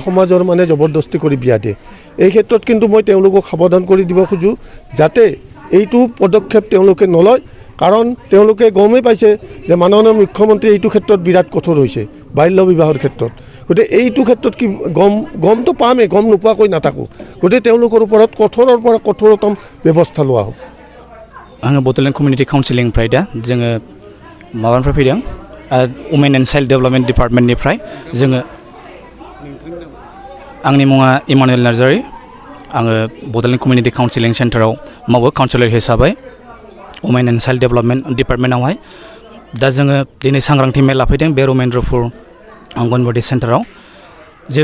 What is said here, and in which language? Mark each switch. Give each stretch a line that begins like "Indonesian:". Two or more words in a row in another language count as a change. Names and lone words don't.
Assamese: সমাজৰ মানে জবৰদস্তি কৰি বিয়া দিয়ে এই ক্ষেত্ৰত কিন্তু মই তেওঁলোকক সাৱধান কৰি দিব খোজোঁ যাতে এইটো পদক্ষেপ তেওঁলোকে নলয় কাৰণ তেওঁলোকে গমেই পাইছে যে মাননীয় মুখ্যমন্ত্ৰী এইটো ক্ষেত্ৰত বিৰাট কঠোৰ হৈছে বাল্য বিবাহৰ ক্ষেত্ৰত গতিকে এইটো ক্ষেত্ৰত কি গমটো পামেই গম নোপোৱাকৈ নাথাকোঁ গতিকে তেওঁলোকৰ ওপৰত কঠোৰৰ পৰা কঠোৰতম ব্যৱস্থা লোৱা হ'ব
Bodo: आङो बड'लेण्ड
English: community counsellingniphrai
Bodo: दा जोङो माबानिफ्राय फैदों
English: women and child development departmentniphrai
Bodo: जोङो आंनि मुङा इमानुएल नार्जारि आङो बड'लेण्ड
English: community counselling
Bodo: सेन्टाराव मावो काउन्सिलर हिसाबै
English: women and child development departmentaohai
Bodo: दा जोङो दिनै सांग्रांथि मेल लाफैदों बे रमेन्द्रपुर अंगनबादि सेन्टाराव जे